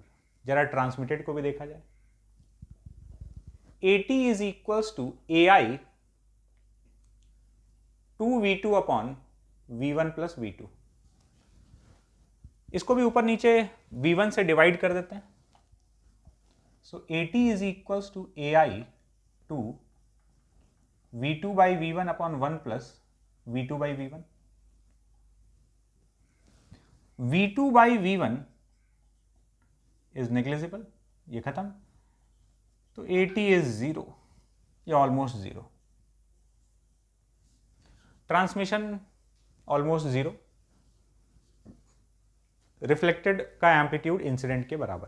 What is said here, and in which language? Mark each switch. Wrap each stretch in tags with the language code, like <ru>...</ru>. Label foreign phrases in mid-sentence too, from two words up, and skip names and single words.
<hi>जरा ट्रांसमिटेड को भी देखा जाए,</hi> <en>AT is equals to AI 2V2 upon V1 plus V2.</en> <hi>इसको भी ऊपर नीचे V1 से डिवाइड कर देते हैं।</hi> <en>So AT is equals to AI 2 V2 by V1 upon 1 plus V2 by V1. V2 by V1 is negligible,</en> <hi>ये खत्म, तो</hi> <en>AT is 0</en> <hi>या ऑलमोस्ट 0.</hi> <en>transmission almost 0.</en> <hi>रिफ्लेक्टेड का एम्पलीट्यूड इंसिडेंट के बराबर.</hi>